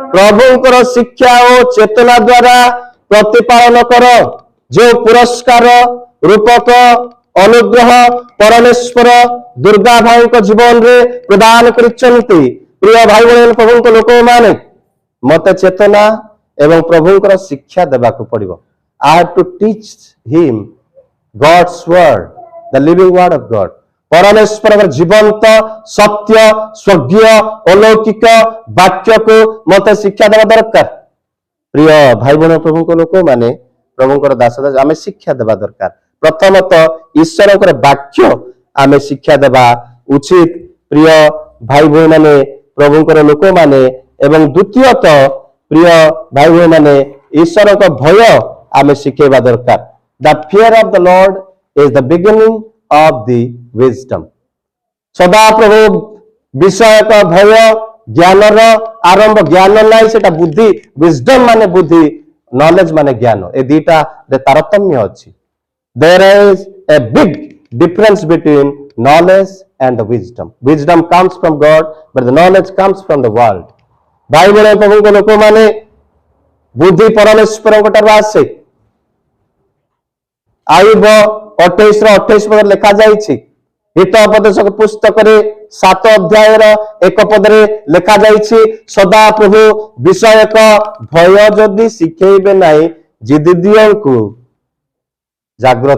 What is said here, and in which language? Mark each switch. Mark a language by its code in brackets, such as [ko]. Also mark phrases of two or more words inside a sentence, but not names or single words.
[or] ପ୍ରଭୁଙ୍କର ଶିକ୍ଷା ଓ ଚେତନା ଦ୍ୱାରା ପ୍ରତିପାଳନ କର। ଯେଉଁ ପୁରସ୍କାର ରୂପକ ଅନୁଗ୍ରହ ପରମେଶ୍ୱର ଦୁର୍ଗା ଭାଇଙ୍କ ଜୀବନରେ ପ୍ରଦାନ କରିଛନ୍ତି। ପ୍ରିୟ ଭାଇ ଭଉଣୀ ପ୍ରଭୁଙ୍କ ଲୋକମାନେ, ମତେ ଚେତନା ଏବଂ ପ୍ରଭୁଙ୍କର ଶିକ୍ଷା ଦେବାକୁ ପଡିବ। [en] I have to teach him God's word, the living word of God. [or] ପରମେଶ୍ୱରଙ୍କ ଜୀବନ୍ତ ସତ୍ୟ ସ୍ୱର୍ଗୀୟ ଅଲୌକିକ ବାକ୍ୟକୁ ମତେ ଶିକ୍ଷା ଦେବା ଦରକାର। ପ୍ରିୟ ଭାଇ ଭଉଣୀ ପ୍ରଭୁଙ୍କ ଲୋକମାନେ, ପ୍ରଭୁଙ୍କର ଦାସ ଦାସ ଆମେ ଶିକ୍ଷା ଦେବା ଦରକାର। ପ୍ରଥମତଃ ଈଶ୍ୱରଙ୍କର ବାକ୍ୟ ଆମେ ଶିକ୍ଷା ଦେବା ଉଚିତ ପ୍ରିୟ ଭାଇ ଭଉଣୀ ମାନେ ପ୍ରଭୁଙ୍କର ଲୋକମାନେ। ଏବଂ ଦ୍ୱିତୀୟତଃ ପ୍ରିୟ ଭାଇ ଭଉଣୀ ମାନେ ଈଶ୍ୱରଙ୍କ ଭୟ ଆମେ ଶିଖେଇବା ଦରକାର। [en] The fear of the Lord is the beginning of the wisdom. [or] ସଦାପ୍ରଭୁ ବିଷୟକ ଭୟ ଜ୍ଞାନର ଆରମ୍ଭ। ଜ୍ଞାନ ନାହିଁ ସେଟା ବୁଦ୍ଧି, wisdom ମାନେ ବୁଦ୍ଧି, knowledge ମାନେ ଜ୍ଞାନ। ଏ ଦିଟାରେ ତାରତମ୍ୟ ଅଛି। [en] There is a big difference between knowledge and the wisdom. Wisdom comes from God, but the knowledge comes from the world. [or] ଭାଇ ଭଉଣୀ ପ୍ରଭୁଙ୍କ ଲୋକମାନେ, ବୁଦ୍ଧି ପରମେଶ୍ୱରଙ୍କ ଠାରୁ ଆସେ। ଆୟୁବ 28:28 ଲେଖା ଯାଇଛି। ହିତୋପଦେଶକ ପୁସ୍ତକରେ 7 ଅଧ୍ୟାୟର 1 ପଦରେ ଲେଖା ଯାଇଛି, ସଦାପ୍ରଭୁ ବିଷୟକ ଭୟ ଯଦି ଶିଖେଇବେ ନାହିଁ ଜିଦିଦିଓଙ୍କୁ ଜାଗ୍ରତ।